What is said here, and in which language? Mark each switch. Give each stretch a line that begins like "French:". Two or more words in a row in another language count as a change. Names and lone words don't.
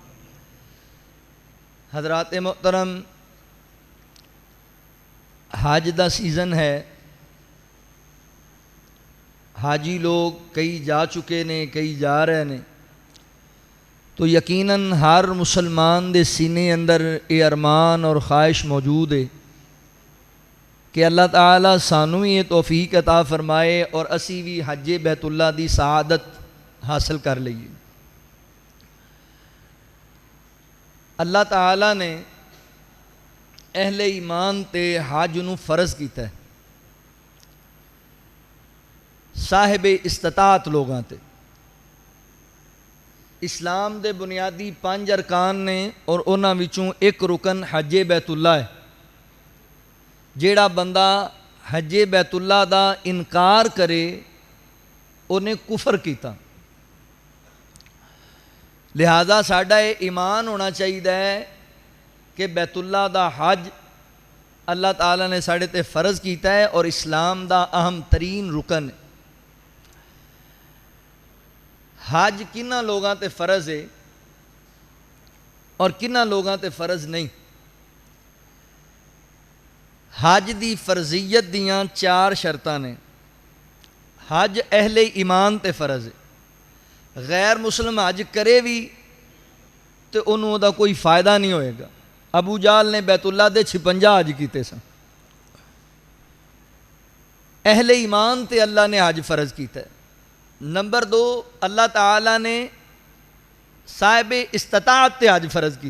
Punjabi: حضرات محترم حج دا سیزن ہے حاجی لوگ کئی جا چکے نے کئی جا رہے نے تو یقیناً ہر مسلمان دے سینے اندر اے ارمان اور خواہش موجود ہے کہ اللہ تعالیٰ سانو یہ توفیق عطا فرمائے اور اسی بھی حج بیت اللہ دی سعادت حاصل کر لئیے اللہ تعالیٰ نے اہل ایمان تے حج نو فرض کیتا ہے صاحب استطاعت لوگاں تے اسلام دے بنیادی 5 ارکان نے اور انہاں وچوں ایک رکن حج بیت اللہ ہے جیڑا بندہ حج بیت اللہ دا انکار کرے انہیں کفر کیتا لہذا ساڈا یہ ایمان ہونا چاہیے کہ بیت اللہ دا حج اللہ تعالیٰ نے ساڑے تے فرض کیتا ہے اور اسلام دا اہم ترین رکن ہے حج کنہ لوگاں تے فرض ہے اور کنہ لوگاں تے فرض نہیں حج دی فرضیت دیاں 4 شرطاں نے حج اہل ایمان تے فرض ہے غیر مسلم حج کرے بھی تو انہوں دا کوئی فائدہ نہیں ہوئے گا ابو جال نے بیت اللہ دے 56 حج کیتے سن اہل ایمان تے اللہ نے حج فرض کیتا ہے نمبر 2 اللہ تعالیٰ نے صاحب استطاعت تے حج فرض کیتا